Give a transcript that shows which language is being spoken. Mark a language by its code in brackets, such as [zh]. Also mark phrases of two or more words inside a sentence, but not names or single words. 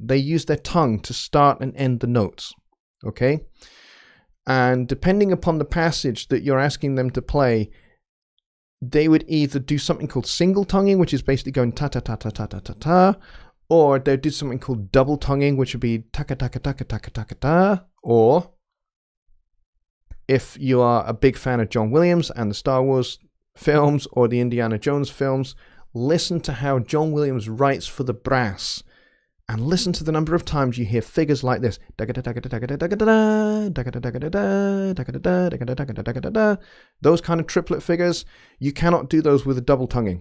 [en] They use their tongue to start and end the notes. Okay? And depending upon the passage that you're asking them to play, they would either do something called single tonguing, which is basically going ta-ta-ta-ta-ta-ta-ta-ta, or they'd do something called double tonguing, which would be taka-taka-taka-taka-taka-ta, or if you are a big fan of John Williams and the Star Wars films or the Indiana Jones films, listen to how John Williams writes for the brass. And listen to the number of times you hear figures like this. Those kind of triplet figures, you cannot do those with a double tonguing.